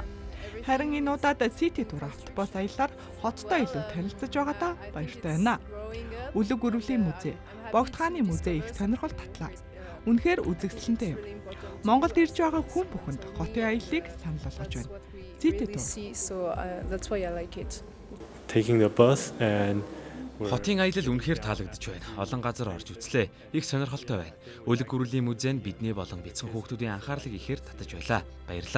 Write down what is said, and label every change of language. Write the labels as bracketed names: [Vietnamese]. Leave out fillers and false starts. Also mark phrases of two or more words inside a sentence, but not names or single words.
[Mongolian] Харин энэ удаад Сити тур автобус аяллаар хоттой илүү танилцж байгаадаа баяртай байна. Улаг өрүүлийн музей, Богд хааны музей их сонирхол татлаа. Үнэхээр үзэгсэлэнтэй юм. Монголд ирж байгаа хүн бүхэнд хотын аяллыг санал болгож байна. Сити тур. [English] Taking the bus and [Mongolian] хотын аялал үнэхээр таалагдж байна. Олон газар орж үзлээ. Их сонирхолтой байна. Улаг өрүүлийн музей нь бидний болон бяцхан хүүхдүүдийн анхаарлыг ихээр татаж байлаа. Баярлалаа.